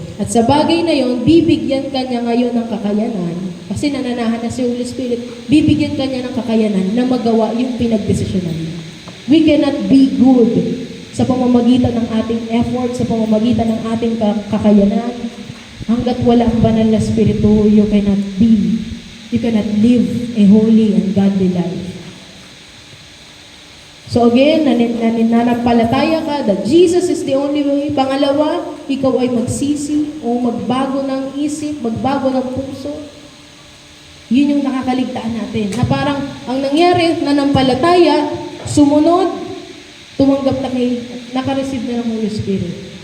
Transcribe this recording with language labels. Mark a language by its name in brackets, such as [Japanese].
[Filipino] At sa bagay na yon, bibigyan ka niya ngayon ng kakayanan, kasi nananahan na si Holy Spirit, bibigyan ka niya ng kakayanan na magawa yung pinagdesisyonan niya. [English] We cannot be good [Filipino] sa pamamagitan ng ating effort, sa pamamagitan ng ating kakayanan. Hanggat wala ang banal na Espiritu, [English] you cannot be you cannot live a holy and godly life. So again, [Filipino] nananampalataya ka [English] that Jesus is the only way. [Filipino] Pangalawa, ikaw ay magsisi o magbago ng isip, magbago ng puso. Yun yung nakakaligtaan natin. Na parang ang nangyari, nanampalataya, sumunod, tumanggap na nakareceive na ng Holy Spirit.